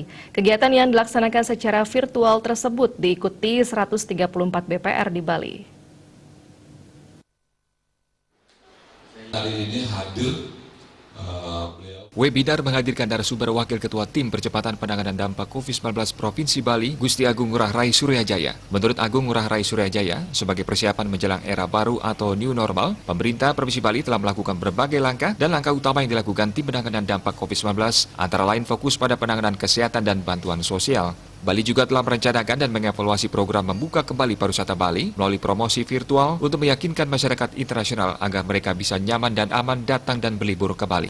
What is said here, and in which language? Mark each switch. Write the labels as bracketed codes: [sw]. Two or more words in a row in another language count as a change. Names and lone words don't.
[id] Kegiatan yang dilaksanakan secara virtual tersebut diikuti 134 BPR di Bali. Hari ini hadir Webinar menghadirkan narasumber Wakil Ketua Tim Percepatan Penanganan Dampak COVID-19 Provinsi Bali, Gusti Agung Ngurah Rai Suryajaya. Menurut Agung Ngurah Rai Suryajaya, sebagai persiapan menjelang era baru atau [en] new normal, [id] pemerintah Provinsi Bali telah melakukan berbagai langkah dan langkah utama yang dilakukan Tim Penanganan Dampak COVID-19, antara lain fokus pada penanganan kesehatan dan bantuan sosial. Bali juga telah merencanakan dan mengevaluasi program membuka kembali pariwisata Bali melalui promosi virtual untuk meyakinkan masyarakat internasional agar mereka bisa nyaman dan aman datang dan berlibur ke Bali.